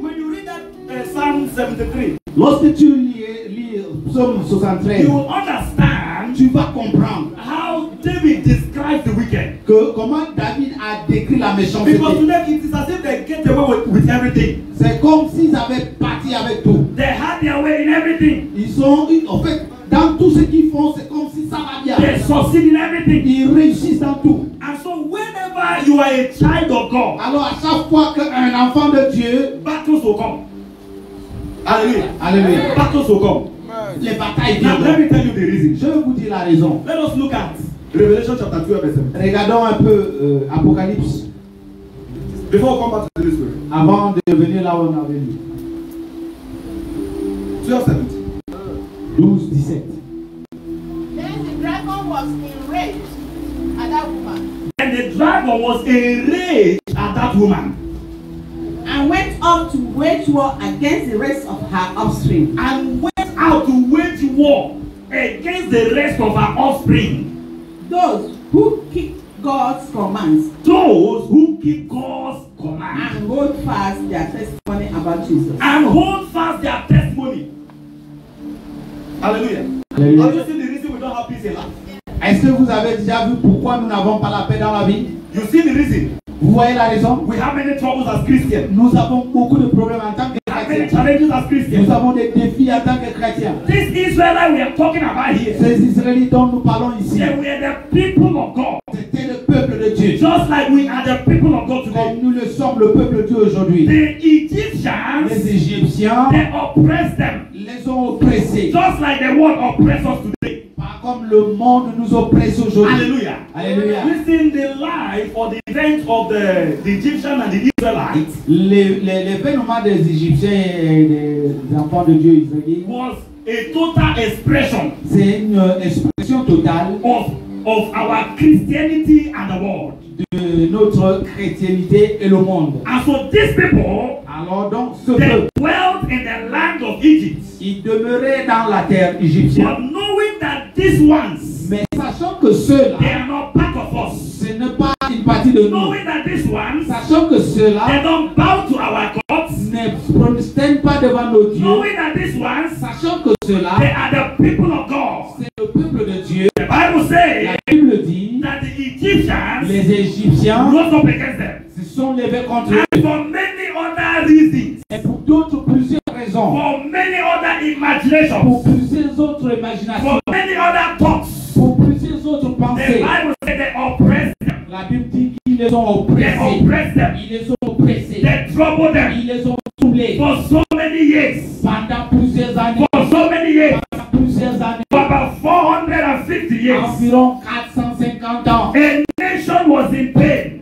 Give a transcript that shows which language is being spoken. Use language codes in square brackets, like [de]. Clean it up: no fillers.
[en] when you read that Psalm 73, [fr] Lorsque tu lis Psaume 73, [en] you will understand [fr] tu vas comprendre [en] how David describes the wicked. [fr] que comment David a décrit la méchanceté. [en] Because to them it is as if they get away with everything. [fr] C'est comme s'ils avaient parti avec tout. [en] They had their way in everything. [fr] Ils sont, en fait, dans tout ce qu'ils font, c'est comme si ça va bien. [en] They succeed in everything. [fr] Ils réussissent dans tout. [en] And so whenever you are a child of God, [fr] Alors à chaque fois qu'un enfant de Dieu, [en] battles will come. Hallelujah. [fr] alléluia, [en] Battles will come. [fr] les batailles [en] Now let [fr] viendront. [en] me tell you the reason. [fr] Je vais vous dire la raison. [en] Let us look at Revelation chapter 12 verse 7. [fr] Regardons un peu Apocalypse [en] Before we come back to this story. [fr] avant de venir là où on avait lu. [en] 12 7. [fr] 12, 17. [en] Then the dragon was enraged at that woman And the dragon was enraged at that woman and went up to wage war against the rest of her offspring. and went out to wage war against the rest of her offspring. Those who keep God's commands Those who keep God's command and hold fast their testimony about Jesus. and hold fast their testimony. Hallelujah. [fr] Alléluia. [en] Have you seen the reason we don't have peace in life? [fr] Est-ce que vous avez déjà vu pourquoi nous n'avons pas la paix dans la vie? [en] You see the reason? [fr] Vous voyez la raison? [en] We have many troubles as Christians. [fr] Nous avons beaucoup de problèmes en tant que [en] We have many [fr] chrétiens. [en] challenges as Christians. [fr] Nous avons des défis en tant que chrétiens. [en] This Israelite we are talking about here, [fr] Ces Israélites dont nous parlons ici, [en] they were the people of God, [fr] c'était le peuple de Dieu. [en] just like we are the people of God today. [fr] Comme nous le sommes, le peuple de Dieu aujourd'hui. [en] The Egyptians, [fr] Les Égyptiens [en] they oppressed them, [fr] les ont oppressés. [en] just like the world oppresses us today. [fr] Pas comme le monde nous oppresse aujourd'hui. [en] Hallelujah. [fr] Alléluia. [en] Listen, the life or the event of the Egyptian and the Israelites [fr] L'événement des Égyptiens et des enfants de Dieu israélites, [en] was a total expression [fr] c'est une expression totale [en] of our Christianity and the world. [fr] de notre chrétienté et le monde. [en] And so these people, [fr] Alors donc, ce [en] they [fr] peuple, [en] dwelt in the land of Egypt. [fr] il demeurait dans la terre égyptienne. [en] But knowing that these ones, [fr] Mais sachant que ceux-là, [en] they are not part of us. [fr] ce n'est pas une partie de nous. [en] Knowing that these ones, [fr] Sachant que [en] they [fr] ceux-là [en] don't bow to our gods. [fr] ne prosternent pas devant nos dieux. [en] Knowing that these ones, [fr] Sachant que ceux-là, [en] they are the people of God. [fr] c'est le peuple de Dieu. [en] The Bible says [fr] La Bible dit, [en] that the Egyptians [fr] les Égyptiens [en] rose up against them. [fr] se sont levés contre eux. [en] And for many other reasons, [fr] Et pour d'autres, plusieurs raisons. [en] for many other imaginations, [fr] Pour plusieurs autres imaginations. [en] for many other thoughts, [fr] Pour plusieurs autres [en] the [fr] pensées. [en] Bible says they oppressed them. [fr] La Bible dit qu'ils les ont [en] They [fr] oppressés. [en] oppressed them. [fr] Ils les ont oppressés. [en] They troubled them [fr] Ils les ont troublés. [en] for so many years. [fr] Pendant plusieurs années. [en] For so many years. [fr] Pendant plusieurs années. [en] For about 450 years. [fr] Environ 450 ans. [en] A nation was in pain.